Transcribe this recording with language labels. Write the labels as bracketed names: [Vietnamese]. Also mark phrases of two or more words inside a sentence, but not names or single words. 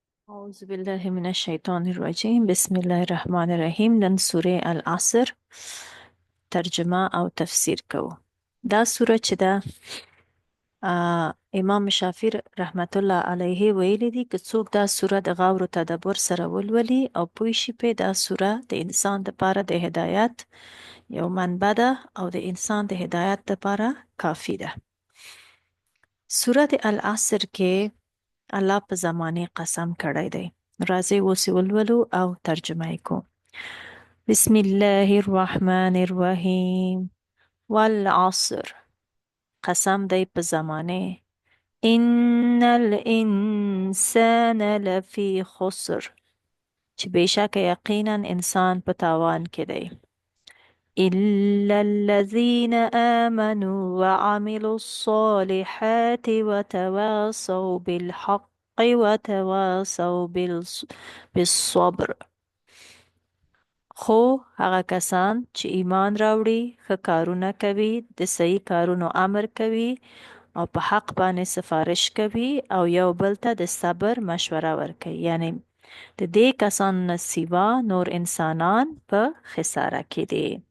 [Arabic] أعوذ بالله من الشيطان الرجيم بسم الله الرحمن الرحیم [Pashto] نن سوره العصر ترجمه او تفسیر کوو. دا سوره چې ده امام شافعي [Arabic] رحمت الله علیه [Pashto] ویلي دي که څوک دا سوره د غور او تدبر سره ولولي او پوه شي په دا سوره د انسان لپاره د هدایت یو منبع ده او د انسان د هدایت لپاره کافی ده. سوره العصر کې الله په زمانه قسم کړی دی. راځي اوس یې ولولو او ترجمه یې کو. [Arabic] بسم الله الرحمن الرحیم والعصر، [Pashto] قسم دی په زمانه. [Arabic] ان الانسان لفی خسر، [Pashto] چې بېشکه یقینا انسان په تاوان کې دی. [Arabic] إلا الذين آمنوا وعملوا الصالحات وتواصوا بالحق وتواصوا بالصبر. [Pashto] خو هغه کسان چې ایمان راوړي، ښه کارونه کوي، د صحیح کارونو امر کوي او په حق باندې سفارش کوي او یو بل ته د صبر مشوره ورکوي، یعنی د دې کسانو نه سیوا نور انسانان په خساره کې دي.